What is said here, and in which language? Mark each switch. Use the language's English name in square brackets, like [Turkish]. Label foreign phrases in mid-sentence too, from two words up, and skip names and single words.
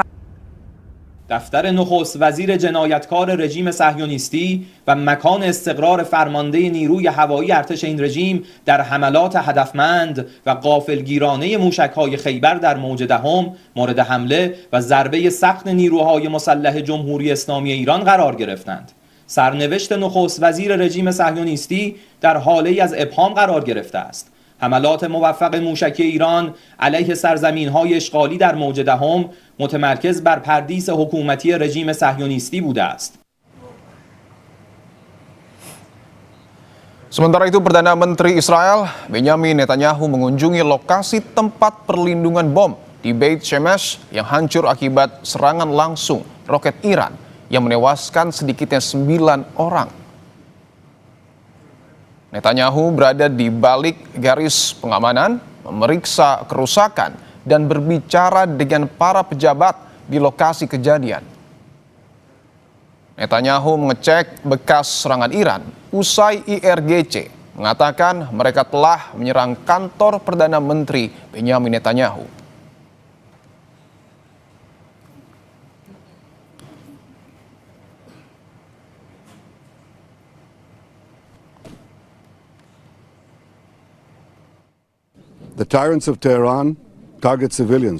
[Persian] دفتر نخست وزیر جنایتکار رژیم صهیونیستی و مکان استقرار فرمانده نیروی هوایی ارتش این رژیم در حملات هدفمند و غافلگیرانه موشک‌های خیبر در موج دهم مورد حمله و ضربه سخت نیروهای مسلح جمهوری اسلامی ایران قرار گرفتند. سرنوشت نخست وزیر رژیم صهیونیستی در حاله‌ای از ابهام قرار گرفته است. حملات موفق موشکی ایران علیه سرزمین‌های اشغالی در موج دهم متمرکز بر پردیس حکومتی رژیم صهیونیستی بوده است. [Indonesian] Sementara itu, Perdana Menteri Israel Benjamin Netanyahu mengunjungi lokasi tempat perlindungan bom di Beit Shemesh yang hancur akibat serangan langsung roket Iran yang menewaskan sedikitnya 9 orang. Netanyahu berada di balik garis pengamanan, memeriksa kerusakan, dan berbicara dengan para pejabat di lokasi kejadian. Netanyahu mengecek bekas serangan Iran usai IRGC mengatakan mereka telah menyerang kantor Perdana Menteri Benjamin Netanyahu. [English] The tyrants of Tehran target civilians.